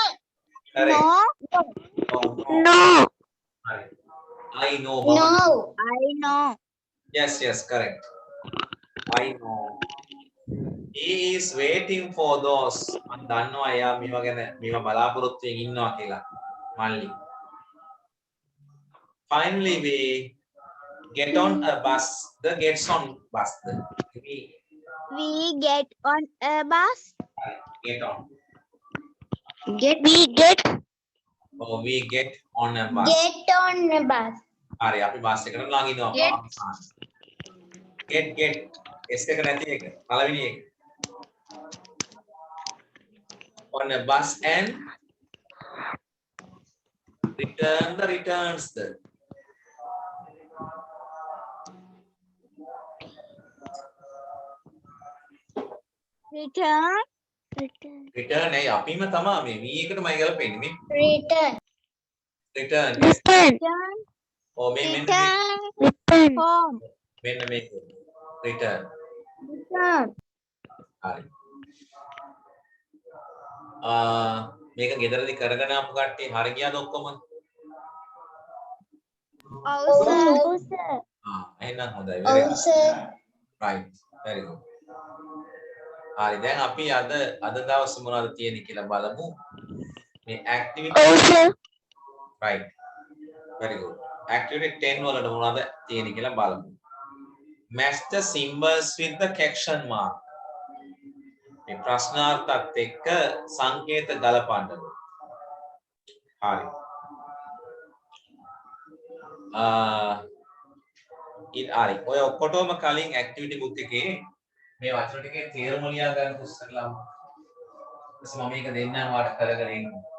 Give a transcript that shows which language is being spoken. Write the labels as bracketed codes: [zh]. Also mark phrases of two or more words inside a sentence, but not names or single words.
[en] correct. No. Right. I know. I know. Yes, correct. I know. He is waiting for those. [si] මම දන්නවා එයා මේවා ගැන මේවා බලාපොරොත්තු වෙමින් ඉන්නවා කියලා. මල්ලි. [en] Finally we get on a bus. The gets on bus. We get on a bus. Get on. We get We get on a bus. on a bus. [si] හරි අපි බස් එකට ළඟ ඉනවා. [en] get S [si] එක නැති එක පළවෙනි එක. [en] on a bus and return the returns. return, [si] return නේ අපිම තමයි මේ v එකටමයි ගලපෙන්නේ මේ [en] return, return return, [si] ඔව් මේ මෙන්න [en] return, home, [si] මේක return [en] return, [si] හරි මේක ගෙදරදී කරගෙන ආපු කට්ටිය හරි ගියාද ඔක්කොම [en] sir, [si] එහෙනම් හොඳයි [en] very good sir, right very good [si] හරි දැන් අපි අද දවසේ මොනවද තියෙන්නේ කියලා බලමු මේ [en] activity right very good activity [si] 10 වලට මොනවද තියෙන්නේ කියලා බලමු [en] match the symbols with the question mark [si] මේ ප්‍රශ්නාර්ථත් එක්ක සංකේත ගලපන්න හරි හරි ඔය ඔක්කොටම කලින් [en] activity book [si] එකේ මේ වචන ටිකේ තේරුම ලියා ගන්න ඉස්සෙල්ලාම මම මේක දෙන්නම් වාට කරගෙන ඉන්න